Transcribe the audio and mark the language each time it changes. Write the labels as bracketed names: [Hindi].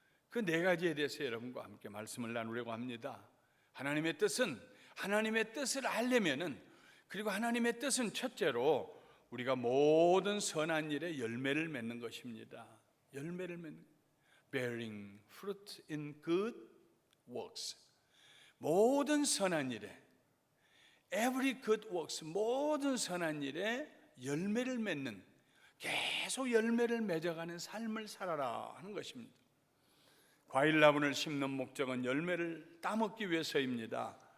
[Korean] 그 네 가지에 대해서 여러분과 함께 말씀을 나누려고 합니다. 하나님의 뜻을 알려면은, 그리고 하나님의 뜻은 첫째로 우리가 모든 선한 일에 열매를 맺는 것입니다. 열매를 맺는, [English] bearing fruit in good works. [Korean] 모든 선한 일에, [English] every good works, [Korean] 모든 선한 일에 열매를 맺는, 계속 열매를 맺어가는 삶을 살아라 하는 것입니다. 과일나무를 심는 목적은 열매를 따먹기 위해서입니다.